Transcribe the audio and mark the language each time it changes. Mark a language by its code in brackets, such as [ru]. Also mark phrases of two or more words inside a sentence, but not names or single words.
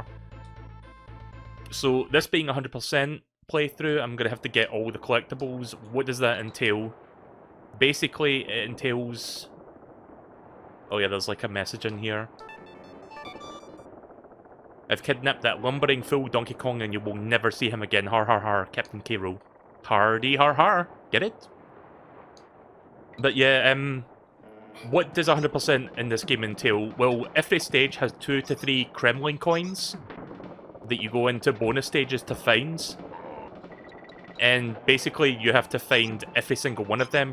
[en] So this being 100% playthrough, I'm going to have to get all the collectibles. What does that entail? Basically, it entails... Oh yeah, there's like a message in here. I've kidnapped that lumbering fool Donkey Kong and you will never see him again. Har har har, Captain K. Rool. Hardy har har. Get it? But yeah, what does 100% in this game entail? Well, every stage has 2 to 3 Kremlin coins that you go into bonus stages to find. And basically, you have to find every single one of them.